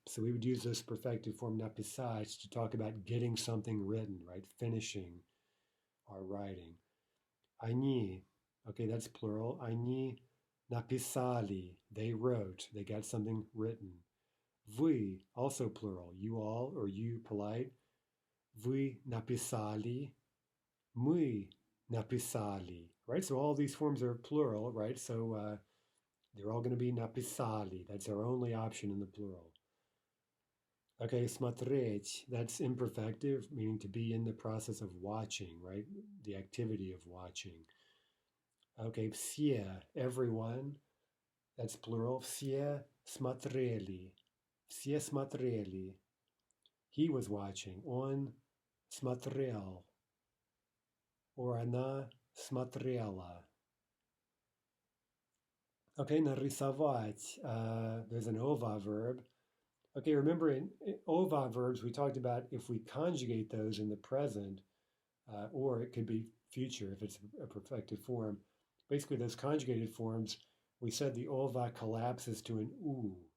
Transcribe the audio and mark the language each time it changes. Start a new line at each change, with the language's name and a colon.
English: So we would use this perfective form napisać to talk about getting something written, right? Finishing our writing. Они, okay, that's plural.
Russian: Они написали,
English: they wrote, they got something written. Вы, also plural. You all or you polite.
Russian: Вы написали, мы написали, right?
English: So all these forms are plural, right? So they're all going to be написали. That's our only option in the plural. Okay, смотреть, that's imperfective, meaning to be in the process of watching, right? The activity of watching. Okay, все, everyone, that's plural.
Russian: Все смотрели. Все смотрели.
English: He was watching.
Russian: Он смотрел. Or она смотрела.
English: Okay, нарисовать. There's an ova verb. Okay, remember in ova verbs, we talked about if we conjugate those in the present, or it could be future if it's a perfective form. Basically, those conjugated forms, we said the ova collapses to an u.